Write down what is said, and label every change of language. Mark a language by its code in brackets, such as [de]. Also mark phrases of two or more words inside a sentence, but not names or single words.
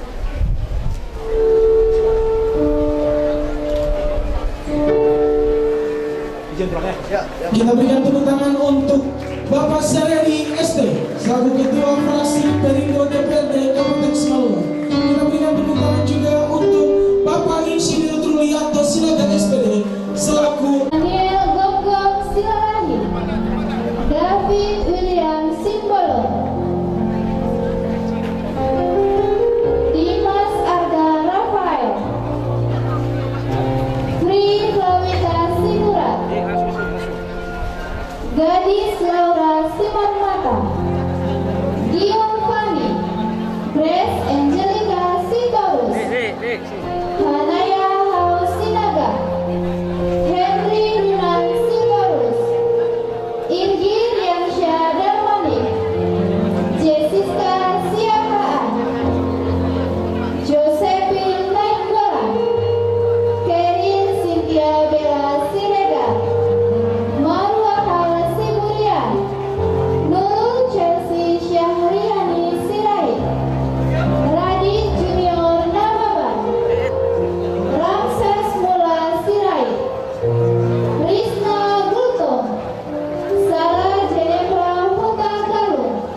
[id] Kita berikan tepuk tangan untuk Bapak Saryadi SD selaku Ketua Fraksi Perindo DPRD Kabupaten Simalungun. Kita berikan tepuk tangan juga untuk Bapak Insinyur Trulianto Silaga SPD selaku Daniel Gogong Silalahi, David William Simbolo, Dimas Arga Rafael, Tri Lawita Sinurat, Gadis Laura Simanmata, Dion Fani, Grace Angelica Sitorus, Hanaya Hausinaga, Henry Runan Sitorus, Irgi Riansyah Darmani, Jessica Siahaan, Josephine Nainggolan, Kerin Cynthia Bella Siregar, Marwa Hal Siburian, Nurul Chelsea Syahriani Sirait, Radit Junior Nababan, Ramses Mula Sirait, Risna Gultom, Sarah Jennifer Huta Galung.